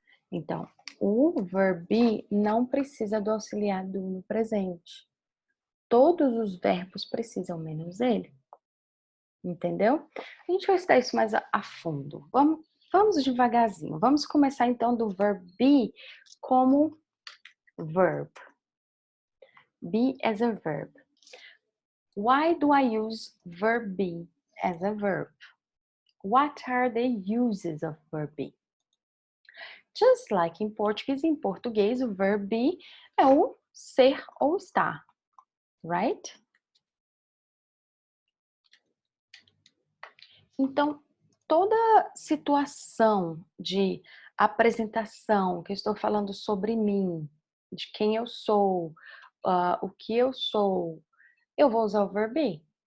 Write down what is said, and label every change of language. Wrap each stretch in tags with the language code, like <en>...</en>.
<pt>Então, o verb be não precisa do auxiliar do no presente. Todos os verbos precisam, menos ele. Entendeu? A gente vai estudar isso mais a fundo. Vamos devagarzinho. Vamos começar então do verb be como verb.</pt> <en>Be as a verb. Why do I use verb be as a verb? What are the uses of verb be? Just like in Portuguese,</en> <pt>em português, o verb be é o ser ou estar, right? Então, toda situação de apresentação, que eu estou falando sobre mim, de quem eu sou, o que eu vou usar o verb be.</pt>